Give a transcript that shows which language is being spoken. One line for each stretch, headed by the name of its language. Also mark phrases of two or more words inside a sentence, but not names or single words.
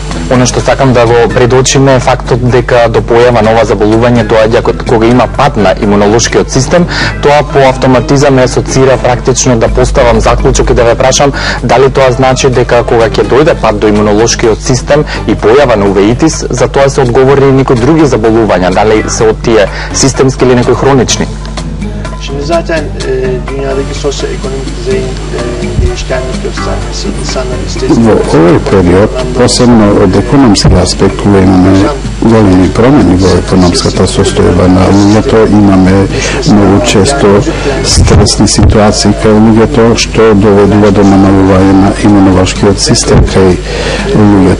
Macedonian: Оно што сакам да го предочиме е фактот дека до појава на ова заболување доаѓа кога има пад на имунолошкиот систем. Тоа по автоматизам ме асоцира практично да поставам заклучок и да ве прашам дали тоа значи дека кога ќе дојде пад до имунолошкиот систем и појава на увеитис, за тоа се одговори и некои други заболувања, дали се од тие системски или некои хронични?
Turkish: Şimdi zaten dünyadaki sosyoekonomik düzeyin değişkenlik göstermesi, insanların istediği...
Macedonian: Во овој период, посебно од економски аспект, кога имаме големи промени во економската состојба на луѓето, имаме многу често стресни ситуации кај луѓето, што доведува до намалување на имунолошкиот систем кај луѓето.